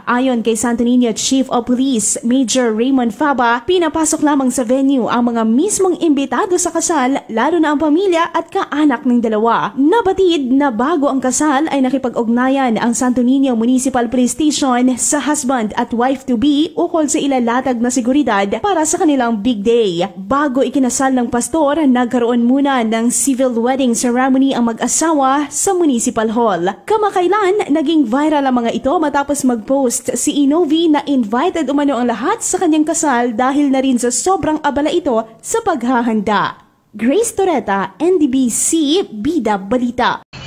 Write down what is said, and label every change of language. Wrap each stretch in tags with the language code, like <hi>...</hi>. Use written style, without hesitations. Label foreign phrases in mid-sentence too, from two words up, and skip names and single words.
<tl>Ayon kay Santo Niño Chief of Police Major Raymond Faba, pinapasok lamang sa venue ang mga mismong imbitado sa kasal, lalo na ang pamilya at kaanak ng dalawa. Nabatid na bago ang kasal ay nakipag-ugnayan ang Santo Niño Municipal Police Station sa husband at wife-to-be ukol sa ilalatag na seguridad para sa kanilang</tl> <en>big day.</en> <tl>Bago ikinasal ng pastor, nagkaroon muna ng</tl> <en>civil wedding ceremony</en> <tl>ang mag-asawa sa Municipal Hall. Kamakailan, naging viral ang mga ito matapos mag-post si Inovi na invited umano ang lahat sa kanyang kasal dahil na rin sa sobrang abala ito sa paghahanda. Grace Toreta, NDBC, Bida Balita.</tl>